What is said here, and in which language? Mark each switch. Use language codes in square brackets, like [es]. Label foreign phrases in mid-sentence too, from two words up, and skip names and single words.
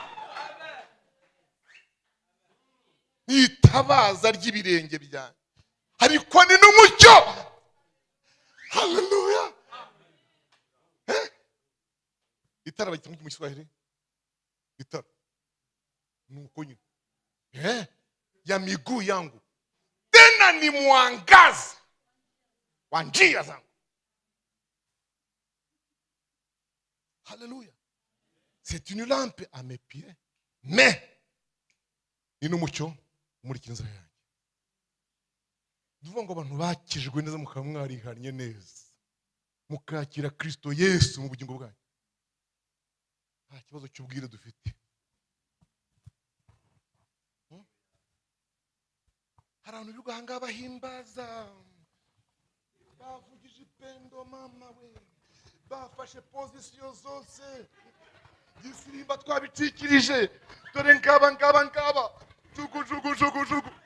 [rw] Itabaza ry'ibirenge byanjye ariko ni n'umucyo. [sw] Haleluya. [rw] Itara bayita mu Kiswahili itara nuko nyine [sw] ya miguu yangu tena ni mwangaza wa njia zangu. [rw] Haleluya. [fr] C'est une lampe à mes pieds mais [rw] ni n'umucyo umurikira inzira yanjye. Duvuga ngo abantu bakijwe neza mukaba mwarihanye neza mukakira Kristo Yesu mu bugingo bwanyu, nta kibazo cy'ubwire dufite. Hari abantu biri guhanga bahimbaza, bavugije ipendo mama we, bafashe pozisiyo zose, gisirimba twabicikirije, dore ngaba jugu jugu jugu jugu.